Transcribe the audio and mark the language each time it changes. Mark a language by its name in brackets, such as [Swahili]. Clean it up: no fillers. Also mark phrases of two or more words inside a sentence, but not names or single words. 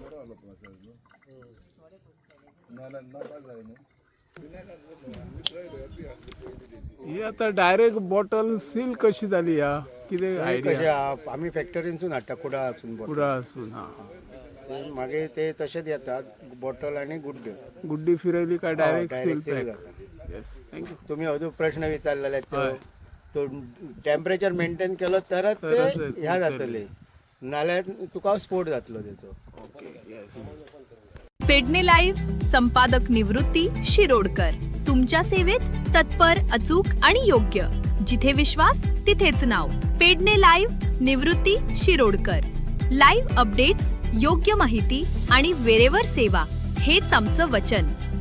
[Konkani] लागलो process. ही आता [English] direct bottle seal [Konkani] कशी झाली या कितें आयडिया कशें आमी फॅक्टरीनसून हाडटा कुडाळासून पुरा असून हा मागीर ते तशेंच येतात बॉटल आनी गुड्ड्यो गुड्डी फिरयली काय डायरेक्ट सील [English] direct seal [Konkani] पॅक जाता. [English] yes thank you [Marathi] तुम्ही अजून प्रश्न विचारलेले [Konkani] हय. तो टेम्परेचर मेंटेन केलो तरच तरच ते ते ह्या जातले नाल्यार तुका स्फोट जातलो तेचो. [Marathi] पेडणे लाईव्ह संपादक निवृत्ती शिरोडकर तुमच्या सेवेत तत्पर अचूक आणि योग्य. जिथे विश्वास तिथेच नाव. पेडणे लाईव्ह निवृत्ती शिरोडकर. [English] live updates, [Marathi] योग्य माहिती आणि वेळेवर सेवा हेच आमचं वचन.